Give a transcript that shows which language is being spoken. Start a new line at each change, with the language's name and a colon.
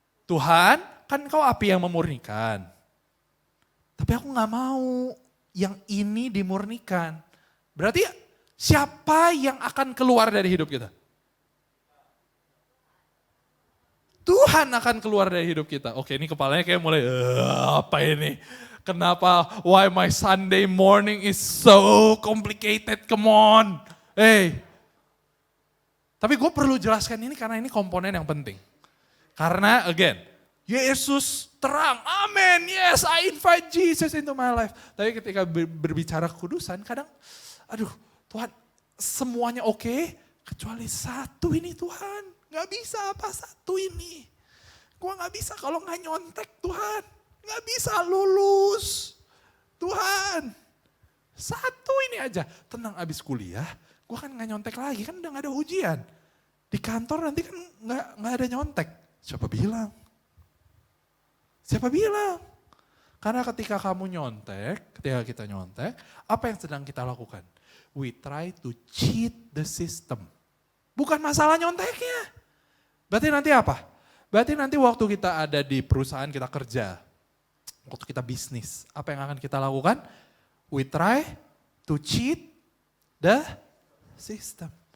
Indonesian: Tuhan, kan kau api yang memurnikan. Tapi aku gak mau yang ini dimurnikan. Berarti siapa yang akan keluar dari hidup kita? Tuhan akan keluar dari hidup kita. Oke, ini kepalanya kayak mulai, apa ini? Kenapa?
English: Why my Sunday morning is so complicated? Come on. Hey.
Indonesian: Tapi gue perlu jelaskan ini karena ini komponen yang penting. Karena again, Yesus terang, amen,
English: yes I invite Jesus into my life.
Indonesian: Tapi ketika berbicara kekudusan, kadang, aduh Tuhan semuanya oke, kecuali satu ini Tuhan. Gak bisa apa satu ini. Gue gak bisa kalau gak nyontek Tuhan. Gak bisa lulus. Tuhan, satu ini aja. Tenang abis kuliah, gue kan gak nyontek lagi, kan udah gak ada ujian. Di kantor nanti kan gak ada nyontek. Siapa bilang? Siapa bilang? Karena ketika kamu nyontek, ketika kita nyontek, apa yang sedang kita lakukan?
English: We try to cheat the system.
Indonesian: Bukan masalah nyonteknya. Berarti nanti apa? Berarti nanti waktu kita ada di perusahaan kita kerja, waktu kita bisnis, apa yang akan kita lakukan?
English: We try to cheat the system.